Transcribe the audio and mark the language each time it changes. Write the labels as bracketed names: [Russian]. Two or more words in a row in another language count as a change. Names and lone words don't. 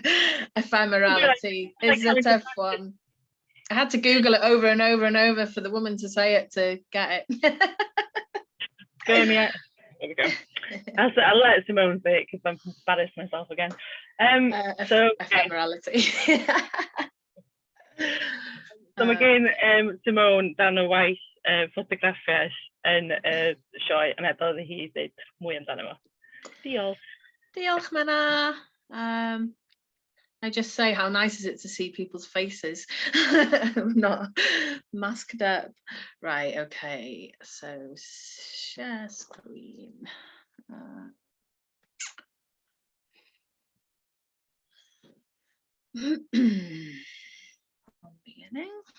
[English] Ephemerality is a tough one. I had to Google it over and over and over for the woman to say it to get it. There we go. I'll let Simone say it because I'm embarrassed myself again. Ephemerality. [Welsh] So again, Simone dan y waith ffotograffiaeth yn y sioe a meddwl hi ddweud mwy amdano fo. Diolch. Diolch, Menna. [English] I just say how nice is it to see people's faces, not masked up. Right, okay, so share screen. Beginning.